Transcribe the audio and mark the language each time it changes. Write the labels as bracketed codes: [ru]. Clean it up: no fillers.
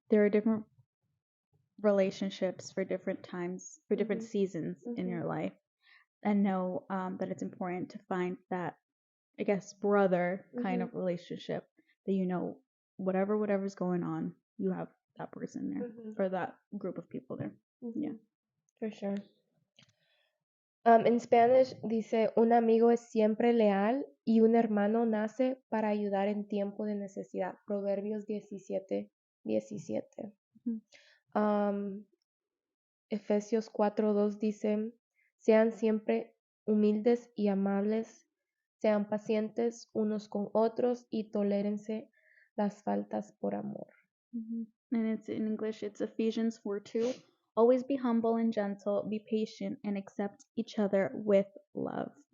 [en] there are different relationships for different times, for different Mhm. seasons in Mhm. your life, and know that it's important to find that, I guess, brother kind Mhm. of relationship that whatever's going on, you have that person there Mhm. or that group of people there. Yeah. Mhm. For sure. In Spanish [es] dice, un amigo es siempre leal y un hermano nace para ayudar en tiempo de necesidad. Proverbios 17:17. Mhm. Efesios 4:2 dice, sean siempre humildes y amables, sean pacientes unos con otros y tolérense las faltas por amor. [en] And it's in English, it's Ephesians 4:2. Always be humble and gentle, be patient, and accept each other with love.